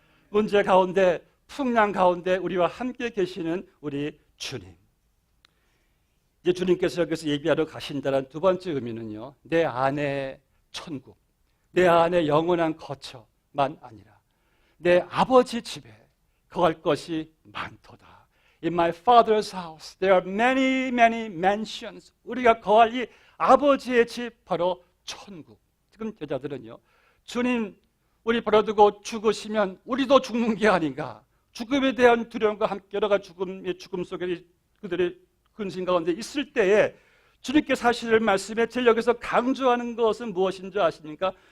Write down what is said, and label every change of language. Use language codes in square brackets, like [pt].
[ko] 문제 가운데, 풍랑 가운데 우리와 함께 계시는 우리 주님. 이제 주님께서 여기서 예비하러 가신다는 두 번째 의미는요, 내 안에 천국, 내 안에 영원한 거처만 아니라 내 아버지 집에 거할 것이 많도다. [en] In my father's house there are many, many mansions. [ko] 우리가 거할 이 아버지의 집, 바로 천국. 지금 여자들은요, 주님 우리 버려두고 죽으시면 우리도 죽는 게 아닌가, 죽음에 대한 두려움과 함께 여러 가지 죽음 속에 그들의 근심 가운데 있을 때에 주님께서 사실 말씀에 제일 여기서 강조하는 것은 무엇인 줄 아십니까?